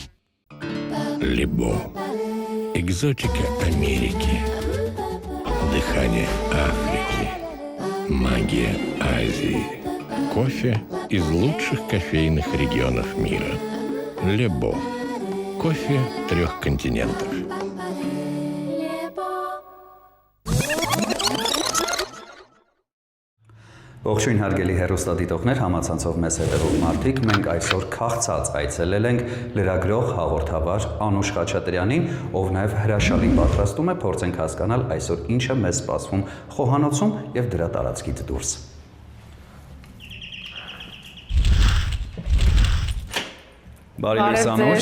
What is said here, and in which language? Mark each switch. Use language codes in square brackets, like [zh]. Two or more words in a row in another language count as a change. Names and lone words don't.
[ru] Лебо. Экзотика Америки. Дыхание Африки. Магия Азии. Кофе из лучших кофейных регионов мира. Лебо. Кофе 3 континентов. [hy] Ողջույն հարգելի հեռուստադիտողներ, համացանցով մեզ հետևող մարդիկ, մենք այսօր քաղցած այցելել ենք լրագրող հաղորդավար Անուշ Խաչատրյանին, ով նաև հրաշալի պատրաստում է, փորձենք հասկանալ այսօր ինչ է մեզ սպասվում խոհանոցում եւ դրա տարածքից դուրս։ Բարև ձեզ, Անուշ։